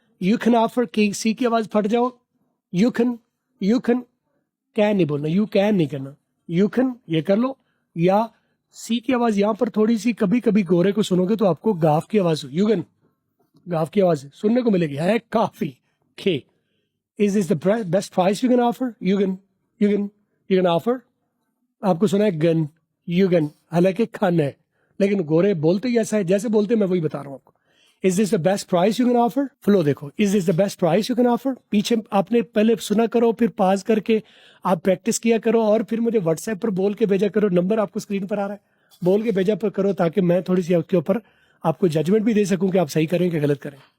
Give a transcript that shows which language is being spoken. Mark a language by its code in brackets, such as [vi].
[ur] You can offer کی سی کی آواز پھٹ جاؤ. You can. You can. Can نہیں بولنا، یو کین نہیں کرنا. یو کین یہ کر لو. یا سی کی آواز یہاں پر تھوڑی سی کبھی کبھی گورے کو سنو گے تو آپ کو گاف کی آواز یو کین، گاف کی آواز سننے کو ملے گی. ہے کافی. کھے. [en] Is this the best price you can offer. You can. You can. You can offer. [ur] آپ کو سنا ہے گن. یو گن، حالانکہ کھن ہے لیکن گورے بولتے ہی ایسا ہے جیسے بولتے میں وہی بتا رہا ہوں آپ کو. [en] Is this the best price you can offer. [ur] Flu دیکھو. [en] Is this the best price you can offer. [ur] پیچھے آپ نے پہلے سنا کرو، پھر پاز کر کے آپ پریکٹس کیا کرو اور پھر مجھے واٹس ایپ پر بول کے بھیجا کرو. نمبر آپ کو اسکرین پر آ رہا ہے، بول کے بھیجا پر کرو تاکہ میں تھوڑی سی آپ کے اوپر آپ کو ججمنٹ بھی دے سکوں کہ آپ صحیح کریں کہ غلط کریں.